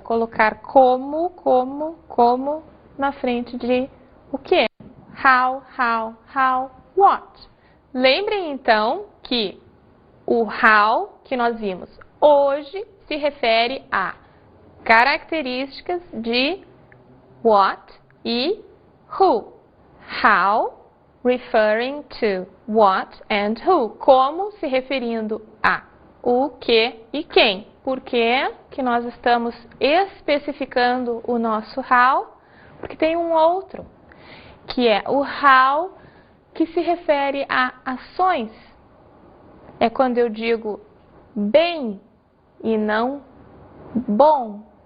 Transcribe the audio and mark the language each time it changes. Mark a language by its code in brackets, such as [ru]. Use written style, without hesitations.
[pt] Colocar como na frente de o que? How, what. Lembrem então que o how que nós vimos hoje se refere a características de what e who. [en] How, referring to what and who. [pt] Como, se referindo a o que e quem. Por que que nós estamos especificando o nosso how? Porque tem um outro, que é o how que se refere a ações. É quando eu digo bem e não bom.